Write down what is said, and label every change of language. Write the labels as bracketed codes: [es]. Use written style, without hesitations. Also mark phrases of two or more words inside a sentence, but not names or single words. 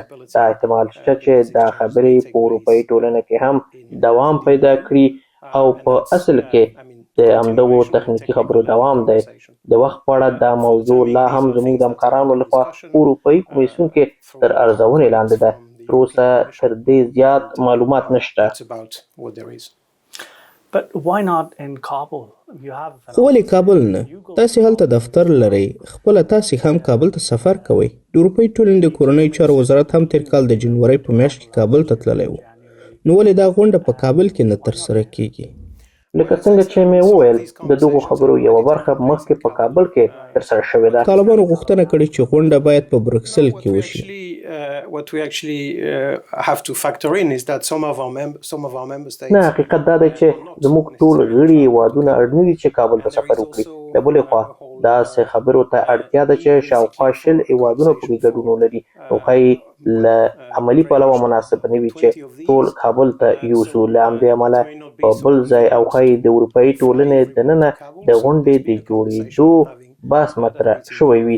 [ps] دا احتمال شته چې دا خبرې په اروپايي ټولنه کې هم دوام پیدا کړي او په اصل کې د همدغو تخنیکي خبرو دوام دی. د وخت په اړه دا موضوع لا هم زموږ د همکارانو لخوا اروپايي کمیسیون کې تر ارزونې لاندې ده. تر اوسه تر دې زیات معلومات نشته. [en] But why not in Kabul? [ps] خو ولې کابل نه؟ تاسې هلته دفتر لرئ، خپله تاسې هم کابل ته سفر کوئ. د اروپايي ټولنې د کورنیو چارو وزارت هم تیر کال د جنورۍ په میاشت کې کابل ته تللی و. نو ولې دا غونډه په کابل کې نه ترسره کیږي؟ لکه څنګه چې مې وویل د دغو خبرو یوه برخه مخکې په کابل کې ترسره شوې ده. طالبانو غوښتنه کړې چې غونډه باید په بروکسل کې وشي. [en] What we actually have to factor in is that some of our member states [ps] نه، حقیقت دا دی چې زموږ ټول غړي هیوادونه اړ نه دي چې کابل ته سفر وکړي. د بلې خوا داسې خبرو ته اړتیا ده چې شاوخوا 20 هیوادونه پکې ګډون ولري. نو ښایي له عملي پلوه مناسب نه وي چې ټول کابل ته یوسو. له همدې امله په بل ځای او ښایي د اروپايي ټولنې دننه د غونډې د جوړېدو بحث مطرح شوی وي.